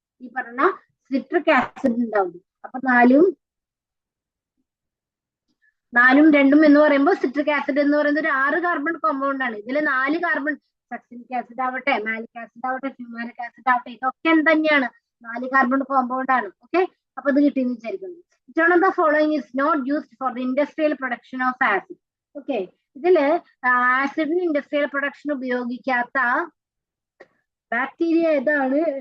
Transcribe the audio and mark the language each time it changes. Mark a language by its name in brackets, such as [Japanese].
[Malayalam] ഈ പറഞ്ഞ citric acid ഉണ്ടാവുന്നത്. അപ്പൊ നാലും 2 എന്ന് പറയുമ്പോൾ സിട്രിക് ആസിഡ് എന്ന് പറയുന്നത് ഒരു 6 കാർബൺ കോമ്പൗണ്ട് ആണ്. ഇതിൽ 4 കാർബൺ സക്സിനിക് ആസിഡ് ആവട്ടെ, മാലിക് ആസിഡ് ആവട്ടെ, ഫ്യൂമാനിക് ആസിഡ് ആവട്ടെ, ഇതൊക്കെ എന്ത് 4 കാർബൺ കോമ്പൗണ്ട് ആണ്. ഓക്കെ, അപ്പൊ ഇത് കിട്ടിയെന്ന് വിചാരിക്കുന്നു. [English] One of the following is not used for the industrial production of acid. [Malayalam] Okay, ഇതില് ആസിഡിന് ഇൻഡസ്ട്രിയൽ പ്രൊഡക്ഷൻ ഉപയോഗിക്കാത്ത ബാക്ടീരിയ ഏതാണ്?